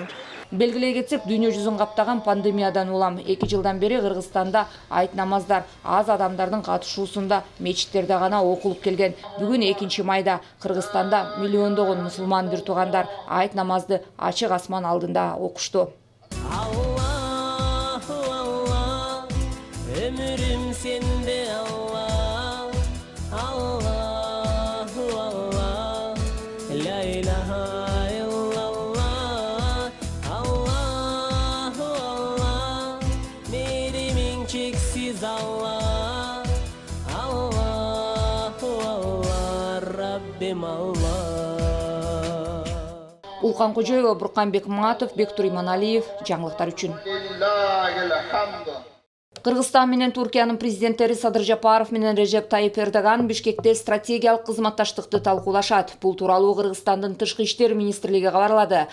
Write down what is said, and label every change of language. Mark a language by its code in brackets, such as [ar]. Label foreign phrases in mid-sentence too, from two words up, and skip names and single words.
[ky] Белгилей кетсек, дүйнө жүзүн каптаган пандемиядан улам 2 жылдан бери Кыргызстанда айт намаздар аз адамдардын катышуусунда мечиттерде гана окулуп келген. Бүгүн 2 майда Кыргызстанда миллиондогон мусулман бир туугандар айт намазды ачык асман алдында окушту. [tr] Ömrüm sende Allah, [ar] الله الله, لا إله إلا الله، الله الله, [tr] merimin çeksiz Allah, [ar] الله الله, [tr] Rabbim Allah. [ky] Улкан Кожоева, Бурканбек Матов, Бектур Иманалиев, жаңылыктар үчүн. Кыргызстан менен Туркиянын президенттери Садыр Жапаров менен Режеп Тайип Эрдоган Бишкекте стратегиялык кызматташтыкты талкуулашат. Бул тууралуу Кыргызстандын Тышкы иштер министрлиги кабарлады.